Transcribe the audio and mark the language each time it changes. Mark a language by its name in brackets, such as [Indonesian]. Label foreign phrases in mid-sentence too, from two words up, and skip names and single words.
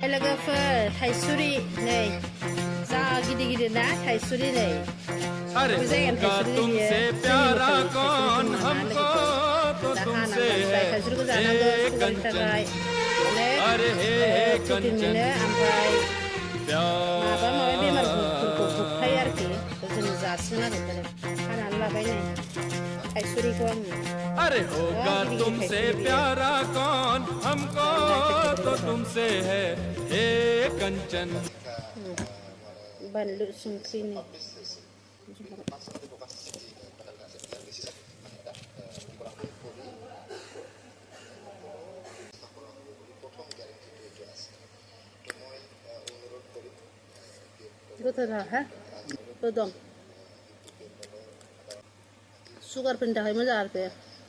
[Bodo] लोगोफोर थाइसुरि नै जा गिदिर गिदिर ना थाइसुरि नै [Hindi] अरे होगा तुमसे प्यारा कौन हमको तो तुमसे है हे कंचन अरे हे कंचन [Bodo] माबा माबि बेमारफोरखौ होबथायो आरोखि जों जासिगोन आरो हानानै लाबाय नै थाइसुरिखौ आङो [Hindi] अरे होगा तुमसे प्यारा कौन हमको तो तुमसे है हे कंचन [Bodo] बानलु संख्रिनि गोथार हा दं सुगारफोरनि थाखाय मोजां आरोखि